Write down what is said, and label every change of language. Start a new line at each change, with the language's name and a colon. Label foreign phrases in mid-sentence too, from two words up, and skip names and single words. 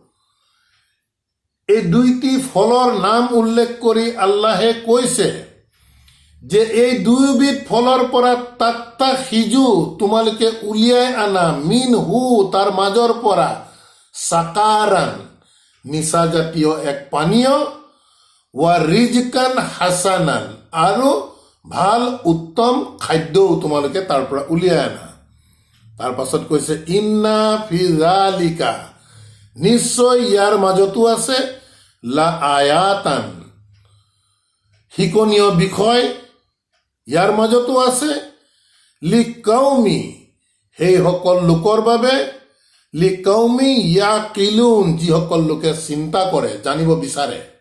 Assamese: এই দুইটি ফলৰ নাম উল্লেখ কৰি আল্লাহে কৈছে যে এই দুয়োবিধ ফলৰ পৰা তাত্তাখিজু, তোমালোকে উলিয়াই আনা, মিনহু, তাৰ মাজৰ পৰা, চাকাৰান, নিচাজাতীয় এক পানীয়,
Arabic: ورزقا حسنا,
Assamese: আৰু ভাল উত্তম খাদ্যও তোমালোকে তাৰ পৰা উলিয়াই আনা। তাৰ পাছত কৈছে
Arabic: إن في ذلك,
Assamese: নিশ্চয় ইয়াৰ মাজতো আছে,
Arabic: لآية,
Assamese: শিকনীয় বিষয় ইয়াৰ মাজতো আছে, লিকাউমি, সেইসকল লোকৰ বাবে,
Arabic: لقوم يعقلون,
Assamese: যিসকল লোকে চিন্তা কৰে, জানিব বিচাৰে।